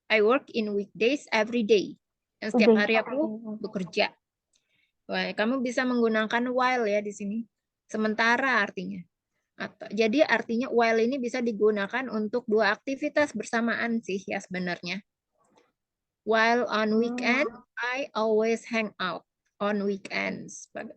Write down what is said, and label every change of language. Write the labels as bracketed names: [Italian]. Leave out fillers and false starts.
[English] I work in weekdays every day. [Indonesian] Dan setiap Udah. hari aku bekerja. Wah, kamu bisa menggunakan while ya di sini. Sementara artinya. Jadi artinya while ini bisa digunakan untuk dua aktivitas bersamaan sih ya sebenarnya. [English] While on weekend, I always hang out on weekends.